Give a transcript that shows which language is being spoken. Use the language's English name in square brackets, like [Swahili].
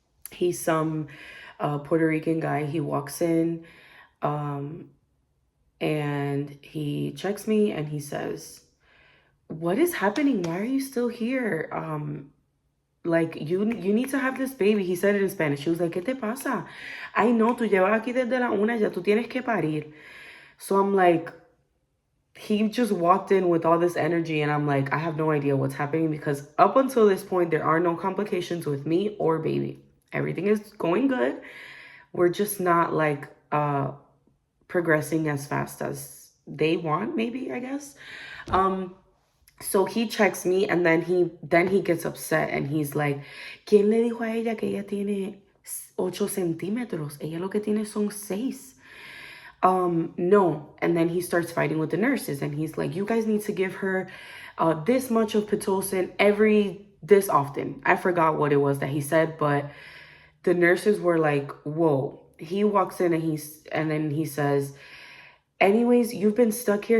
[English] He's some Puerto Rican guy. He walks in and he checks me and he says, what is happening? Why are you still here? Like, you need to have this baby. He said it in Spanish. She was like, [Spanish] ¿Qué te pasa? Ay, no, tú llevas aquí desde la 1, ya tú tienes que parir. [English] So I'm like, he just walked in with all this energy and I'm like, I have no idea what's happening because up until this point, there are no complications with me or baby. Everything is going good. We're just not like progressing as fast as they want, maybe, I guess. So he checks me and then he gets upset and he's like, [Spanish] ¿Quién le dijo a ella que ella tiene 8 centímetros? Ella lo que tiene son 6. No. [English] And then he starts fighting with the nurses and he's like, you guys need to give her this much of Pitocin this often. I forgot what it was that he said, but the nurses were like, whoa. He walks in and then he says, anyways, you've been stuck here.